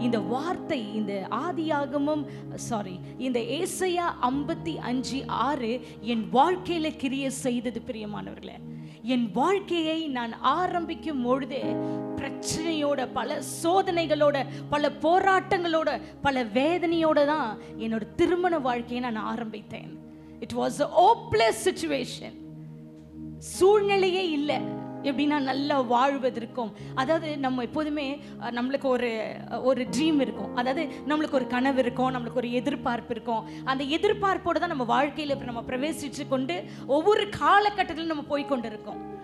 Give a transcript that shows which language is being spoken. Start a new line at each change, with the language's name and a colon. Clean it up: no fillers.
Tamil: இந்த வார்த்தை, இந்த ஆதியாகமம் இந்த ஏசாயா 55:6 என் வாழ்க்கையில கிரியை செய்தது பிரியமானவர்களே. என் வாழ்க்கையை நான் ஆரம்பிக்கும் பொழுதே பிரச்சனையோட, பல சோதனைகளோட, பல போராட்டங்களோட, பல வேதனையோட தான் என்னோட திருமண வாழ்க்கையை நான் ஆரம்பித்தேன்.
English: It was a hopeless situation.
Tamil: சூழ்நிலையே இல்லை எப்படின்னா நல்லா வாழ்வதற்கும். அதாவது நம்ம எப்போதுமே நம்மளுக்கு ஒரு ட்ரீம் இருக்கும், அதாவது நம்மளுக்கு ஒரு கனவு இருக்கும், நம்மளுக்கு ஒரு எதிர்பார்ப்பு இருக்கும். அந்த எதிர்பார்ப்போடு தான் நம்ம வாழ்க்கையில் நம்ம பிரவேசித்து கொண்டு ஒவ்வொரு காலகட்டத்திலும் நம்ம போய் கொண்டு இருக்கோம்.